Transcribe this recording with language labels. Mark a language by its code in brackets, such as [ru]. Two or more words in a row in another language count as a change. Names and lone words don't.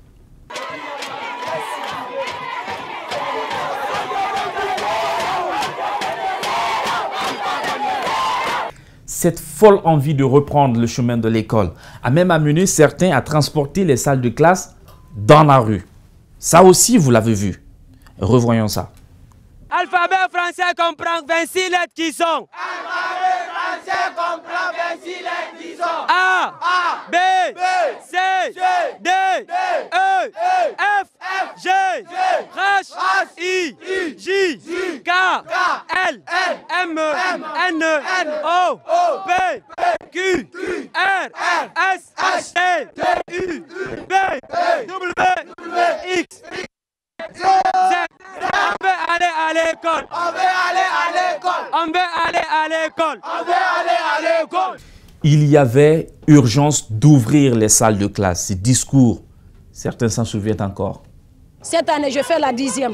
[fr] Cette folle envie de reprendre le chemin de l'école a même amené certains à transporter les salles de classe dans la rue. Ça aussi, vous l'avez vu. Revoyons ça. Alphabet français comprend 26 lettres qui sont. Alphabet français comprend 26 lettres qui sont. A, B, C, D, E, F, G, H, I, J, K, L, M, N, O, P, Q, R, S, T, U, V, W, X, Z. On veut aller à l'école. On veut aller à l'école. On veut aller à l'école. On veut aller à l'école. Il y avait urgence d'ouvrir les salles de classe. Ces discours, certains s'en souviennent encore. Cette année, je fais la 10e.